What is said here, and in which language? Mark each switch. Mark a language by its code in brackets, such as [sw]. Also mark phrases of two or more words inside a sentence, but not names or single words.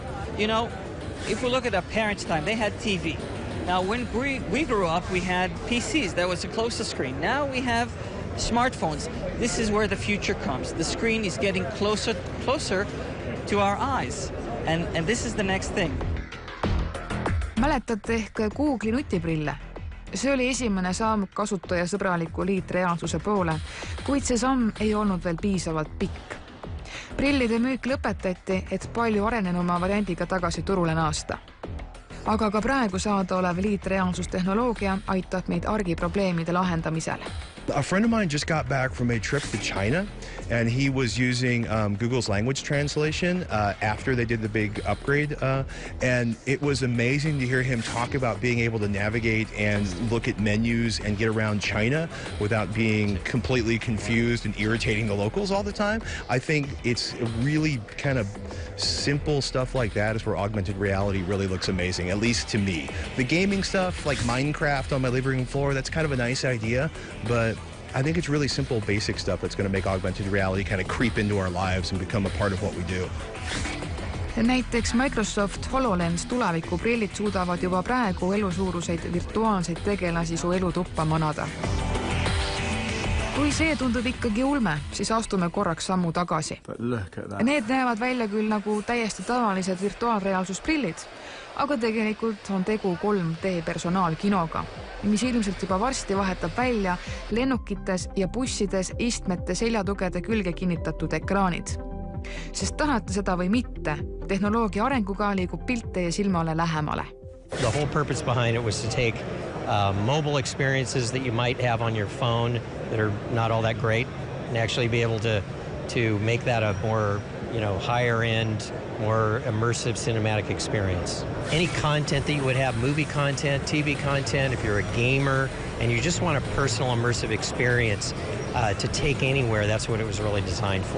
[en] You know, if we look at our parents' time, they had TV. Now, when we grew up, we had PCs. That was the closest screen. Now we have smartphones. This is where the future comes. The screen is getting closer to our eyes. And this is the next thing. [et] Mäletate ehk Google'i nutiprille? See oli esimene samm kasutajasõbraliku liitreaalsuse poole, kuid see samm ei olnud veel piisavalt pikk. Prillide müük lõpetati, et palju arenenuma variandiga tagasi turule naasta. Aga ka praegu saada olev liitreaalsustehnoloogia aitab meid argiprobleemide lahendamisel. [en] A friend of mine just got back from a trip to China, and he was using Google's language translation after they did the big upgrade. And it was amazing to hear him talk about being able to navigate and look at menus and get around China without being completely confused and irritating the locals all the time. I think it's really kind of simple stuff like that is where augmented reality really looks amazing, at least to me. The gaming stuff, like Minecraft on my living room floor, that's kind of a nice idea, but I think it's really simple, basic stuff that's going to make augmented reality kind of creep into our lives and become a part of what we do. [et] Näiteks Microsoft HoloLens tulevikuprillid suudavad juba praegu elusuuruseid virtuaalseid tegelasi su elutuppa manada. Kui see tundub ikkagi ulme, siis astume korraks sammu tagasi. Need näevad välja küll nagu täiesti tavalised virtuaalreaalsusprillid, aga tegelikult on tegu 3D personaalkinoga, mis ilmselt juba varsti vahetab välja lennukites ja bussides istmete seljatugede külge kinnitatud ekraanid. Sest tahate seda või mitte, tehnoloogia arenguga liigub pilt teie silmale lähemale. [en] The whole purpose behind it was to take mobile experiences that you might have on your phone that are not all that great and actually be able to make that a more, higher end, more immersive cinematic experience. Any content that you would have, movie content, TV content, if you're a gamer and you just want a personal immersive experience to take anywhere, that's what it was really designed for.